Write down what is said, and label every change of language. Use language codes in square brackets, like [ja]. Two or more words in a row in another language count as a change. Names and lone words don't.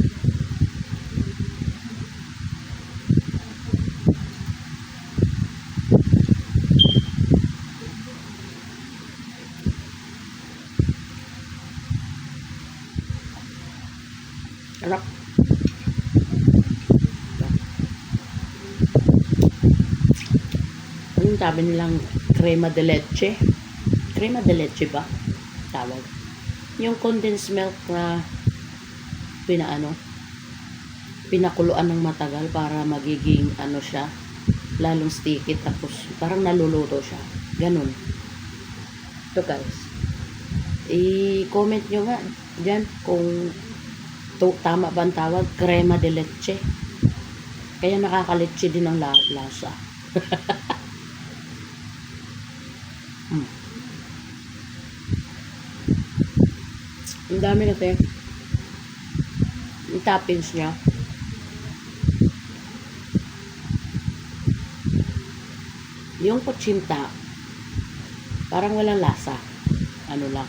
[tl] Sarap. Anong sabi nilang crema de leche? Crema de leche ba? Tawag. Yung [en] condensed milk [tl] na pinakuluan ng matagal para magiging siya, lalong sticky, tapos parang naluluto siya. Ganun. Ito guys. I-comment nyo nga dyan kung tama ba ang tawag, crema de leche. Kaya nakakaletse din ang lasa. Ang dami kasi yung toppings niya. Yung kutsinta parang walang lasa, ano lang.